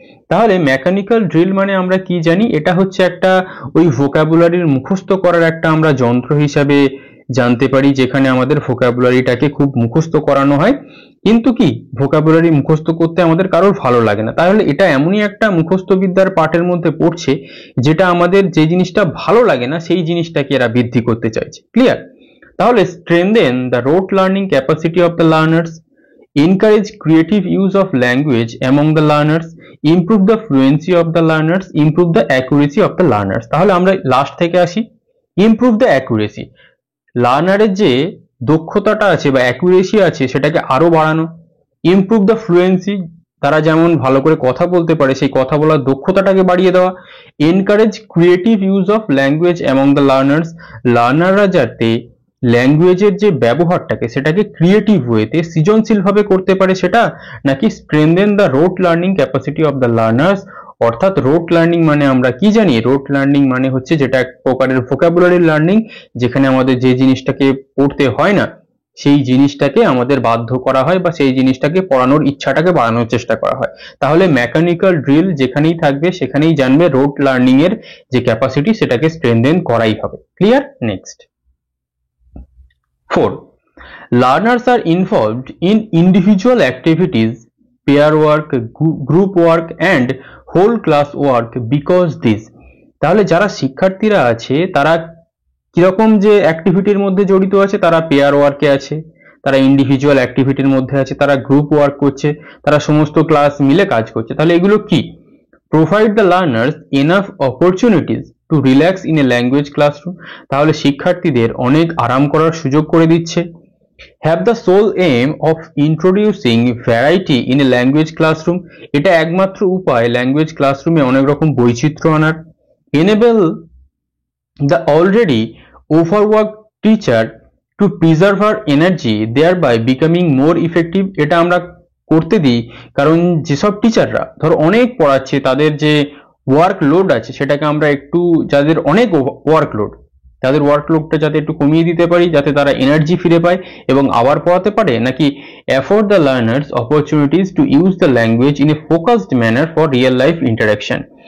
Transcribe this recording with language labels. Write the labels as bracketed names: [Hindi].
[Bangla] তাহলে mechanical drill মানে আমরা কি জানি, এটা হচ্ছে একটা ওই ভোকাবুলারির মুখস্থ করার একটা আমরা যন্ত্র হিসাবে জানতে পারি, যেখানে আমাদের ভোকাবুলারিটাকে খুব মুখস্থ করানো হয়, কিন্তু কি ভোকাবুলারি মুখস্থ করতে আমাদের কারোর ভালো লাগে না। তাহলে এটা এমনই একটা মুখস্থ বিদ্যার পাঠের মধ্যে পড়ছে যেটা আমাদের যে জিনিসটা ভালো লাগে না সেই জিনিসটাকে এরা বৃদ্ধি করতে চাইছে। ক্লিয়ার? [English] তাহলে strengthen the rote learning capacity of the learners, encourage creative use of language among the learners, improve the fluency of the learners, improve the accuracy of the learners। [Bangla] তাহলে আমরা লাস্ট থেকে আসি, [English] improve the accuracy, [Bangla] লার্নারের যে দক্ষতাটা আছে বা accuracy আছে সেটাকে আরো বাড়ানো। [English] improve the fluency, [Bangla] তারা যেমন ভালো করে কথা বলতে পারে সেই কথা বলার দক্ষতাটাকে বাড়িয়ে দেওয়া। [English] encourage creative use of language among the learners, [Bangla] লার্নাররা যাতে ল্যাঙ্গুয়েজের যে ব্যবহারটাকে সেটাকে ক্রিয়েটিভ ওয়েতে সৃজনশীলভাবে করতে পারে সেটা, নাকি [English] Strengthen the rote learning capacity of the learners. [Bangla] অর্থাৎ রোট লার্নিং মানে আমরা কি জানি, রোট লার্নিং মানে হচ্ছে যেটা এক প্রকারের ভোকাবুলারি লার্নিং, যেখানে আমাদের যে জিনিসটাকে পড়তে হয় না সেই জিনিসটাকে আমাদের বাধ্য করা হয় বা সেই জিনিসটাকে পড়ানোর ইচ্ছাটাকে বাড়ানোর চেষ্টা করা হয়। তাহলে মেকানিক্যাল ড্রিল যেখানেই থাকবে সেখানেই জানবে রোট লার্নিং এর যে ক্যাপাসিটি সেটাকে স্ট্রেনথেন করাই হবে। Clear? Next 4. [English] Learners are involved in individual activities, pair work, group work and whole class work because this. [Bangla] তাহলে যারা শিক্ষার্থীরা আছে তারা কিরকম যে অ্যাক্টিভিটির মধ্যে জড়িত আছে, তারা পেয়ার ওয়ার্কে আছে, তারা ইন্ডিভিজুয়াল অ্যাক্টিভিটির মধ্যে আছে, তারা গ্রুপ ওয়ার্ক করছে, তারা সমস্ত ক্লাস মিলে কাজ করছে। তাহলে এগুলো কি? [English] Provide the learners enough opportunities to relax in a language classroom. [Bangla] তাহলে শিক্ষার্থীদের অনেক আরাম করার সুযোগ করে দিচ্ছে। [English] Have the sole aim of introducing variety in a language classroom. [Bangla] এটা একমাত্র উপায় ল্যাঙ্গুয়েজ ক্লাসরুমে অনেক রকম বৈচিত্র্য আনার। [English] Enable the already overworked teacher to preserve her energy thereby becoming more effective। [Bangla] এটা আমরা করতে দিই কারণ যেসব টিচাররা ধরো অনেক পড়াচ্ছে তাদের যে ওয়ার্কলোড আছে সেটাকে আমরা একটু, যাদের অনেক ওয়ার্কলোড তাদের ওয়ার্কলোডটা যাতে একটু কমিয়ে দিতে পারি যাতে তারা এনার্জি ফিরে পায় এবং আবার পড়াতে পারে। [English] নাকি afford the learners opportunities to use the language in a focused manner for real life interaction.